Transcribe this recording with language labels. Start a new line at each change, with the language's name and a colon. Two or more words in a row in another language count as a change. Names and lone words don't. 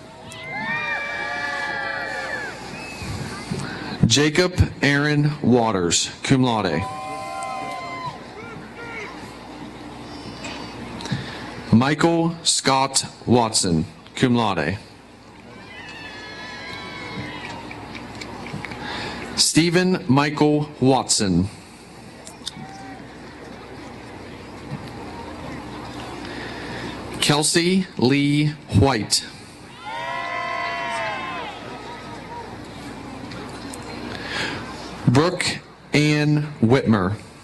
English: Jacob Aaron Waters,
Latin: cum laude.
English: Michael Scott Watson,
Latin: cum laude.
English: Stephen Michael Watson. Kelsey Lee White. Brooke Ann Whitmer.